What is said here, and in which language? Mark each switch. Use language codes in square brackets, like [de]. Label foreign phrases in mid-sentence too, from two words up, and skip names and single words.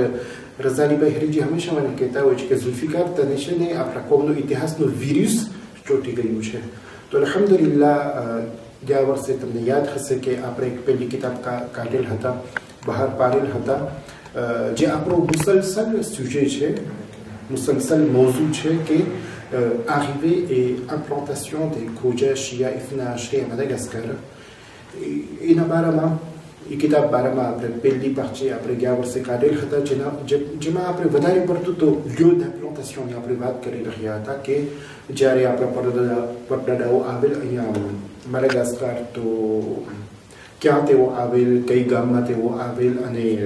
[gu] અલ્હાજ રઝાલીભાઈ હરીજી હંમેશા મને કહેતા હોય છે કે ઝુલ્ફિકાર તને છે ને આપણા કોમનો ઇતિહાસનો વિરુસ ચોંટી ગયું છે. તો અલ્હમ્દુલિલ્લાહ ગયા વર્ષે તમને યાદ હશે કે આપણે એક પહેલી કિતાબ કાઢેલ હતા, બહાર પાડેલ હતા, જે આપણો મુસલસલ સુજે છે, મુસલસલ મોઝુ છે કે [fr] arrivée et implantation des Khoja Shia Ithna Ashri à Madagascar. [gu] એના બારામાં એ કિતાબ બારામાં આપણે પહેલી પાર્ટી આપણે ગયા વર્ષે કાઢેલ હતા, જેમાં આપણે વધારે પડતું તો લ્યો d'implantationની આપણે વાત કરી રહ્યા હતા કે જ્યારે આપણા પરદાદાઓ આવેલ અહીંયા માડાગાસ્કાર તો ક્યાં તેઓ આવેલ, કઈ ગામમાં તેઓ આવેલ અને